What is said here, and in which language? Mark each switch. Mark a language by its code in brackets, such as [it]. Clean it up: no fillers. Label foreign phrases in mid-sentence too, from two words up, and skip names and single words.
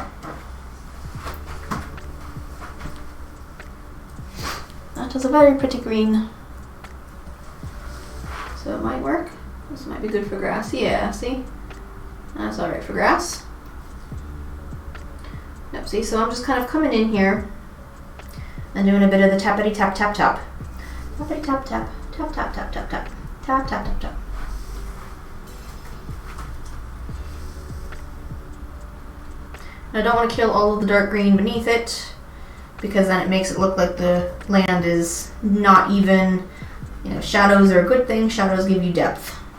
[en] That is a very pretty green. So it might work. This might be good for grass. Yeah, see? That's alright for grass. Yep, see, so I'm just kind of coming in here and doing a bit of the tappity tap tap tap. Tappity tap tap. Tap tap tap tap tap. Tap tap tap tap. I don't want to kill all of the dark green beneath it, because then it makes it look like the land is not even. Shadows are a good thing. Shadows give you depth.